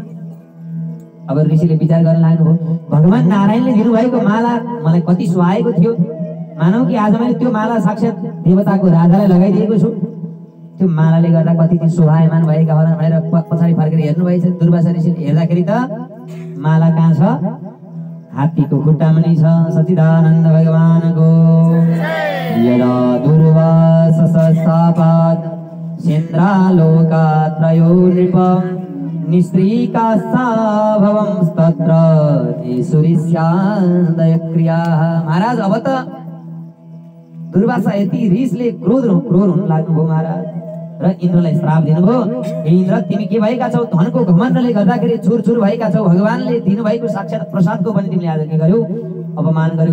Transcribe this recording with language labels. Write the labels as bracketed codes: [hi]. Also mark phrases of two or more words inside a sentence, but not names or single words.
[ne] अब ऋषिले विचार गर्न लाग्नुभयो, भगवान नारायणले दिनुभएको माला मलाई कति सुहाएको थियो, मानौ कि आज मैले त्यो माला साक्षात् देवताको राजालाई लगाइदिएको छु, त्यो मालाले गर्दा कति दिन शोभायमान भएका होला भनेर पछाडि फर्केर हेर्नु भएछ। दुर्वासा ऋषिले हेर्दाखेरि त माला कहाँ छ, हात्तीको खुट्टामा नै छ। [sa] सच्चिदानन्द भगवानको यदा दुर्वाससशापात् सेन्द्रालोकात्रयो नृपम् निस्त्रीकास्ताभवंस्तत्र तेषुरिष्यादयक्रियाः। [ne] महाराज अब त दुर्वासा यति रिसले क्रोध हुन लाग्नुभयो महाराज, र इन्द्रलाई श्राप दिनुभयो, हे इन्द्र तिमी के भएका छौ, धनको घमण्डले गर्दाखेरि चुर भएका छौ, भगवानले दिनुभएको साक्षात् प्रसादको पनि तिमीले आज के गर्यौ, अपमान गर्यौ।